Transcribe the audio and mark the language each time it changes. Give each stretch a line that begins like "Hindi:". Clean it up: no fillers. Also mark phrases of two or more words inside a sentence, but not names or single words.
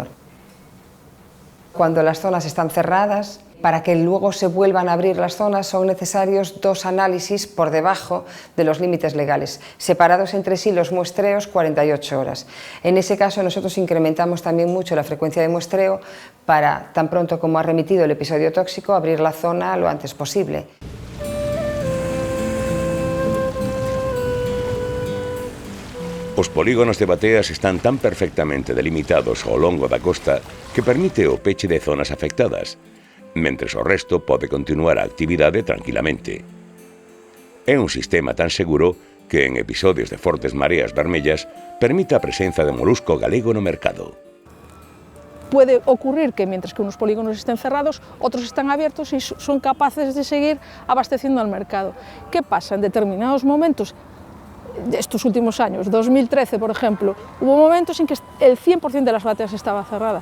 Spanish: Cuando las zonas están cerradas, para que luego se vuelvan a abrir las zonas son necesarios 2 análisis por debajo de los límites legales, separados entre sí los muestreos 48 horas. En ese caso nosotros incrementamos también mucho la frecuencia de muestreo para, tan pronto como ha remitido el episodio tóxico, abrir la zona lo antes posible.
Galician: Os polígonos de bateas están tan perfectamente delimitados ao longo da costa que permite o peche de zonas afectadas, mentres o resto pode continuar a actividade tranquilamente. É un sistema tan seguro que en episodios de fortes mareas vermellas permite a presenza de molusco galego no mercado.
Spanish: Puede ocurrir que mientras que unos polígonos estén cerrados, otros están abiertos y son capaces de seguir abasteciendo al mercado. ¿Qué pasa? En determinados momentos, estos últimos años, 2013 por ejemplo, hubo momentos en que el 100% de las bateas estaba cerrada.